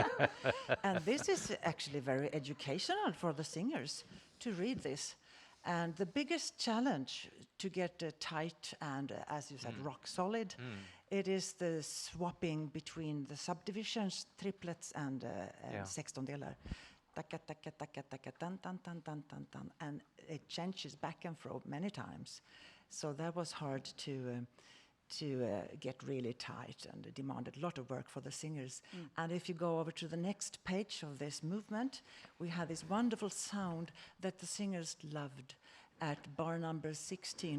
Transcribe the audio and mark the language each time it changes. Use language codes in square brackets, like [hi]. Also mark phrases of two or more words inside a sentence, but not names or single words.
[en] And this is actually very educational for the singers to read this. And the biggest challenge to get tight and, as you said, rock solid, it is the swapping between the subdivisions, triplets and sextondelar. Taka, taka, taka, taka, tan, tan, tan, tan, tan, tan. And it changes back and forth many times. So that was hard to get really tight, and it demanded a lot of work for the singers. And if you go over to the next page of this movement, we have this wonderful sound that the singers loved at bar number 16.